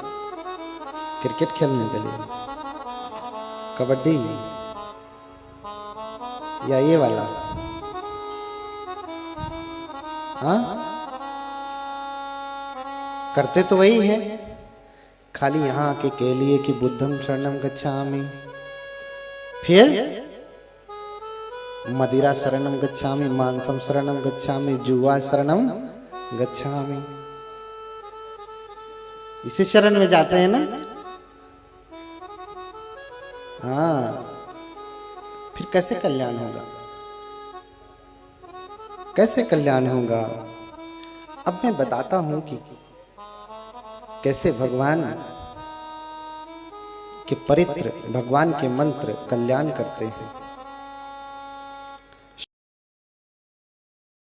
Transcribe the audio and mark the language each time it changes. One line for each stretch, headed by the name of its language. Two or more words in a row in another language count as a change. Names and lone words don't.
Hindi: क्रिकेट खेलने के लिए, कबड्डी या ये वाला? हाँ, करते तो वही है, खाली यहाँ के लिए कि
Pali: बुद्धम शरणम गच्छामि, फिर मदिरा शरणम गच्छामि, मांसम शरणम गच्छामि, जुआ शरणम गच्छामि।
Hindi: इसी शरण में जाते हैं ना। हाँ, फिर कैसे कल्याण होगा? कैसे कल्याण होगा? अब मैं बताता हूं कि कैसे भगवान के परित्र, भगवान के मंत्र कल्याण करते हैं।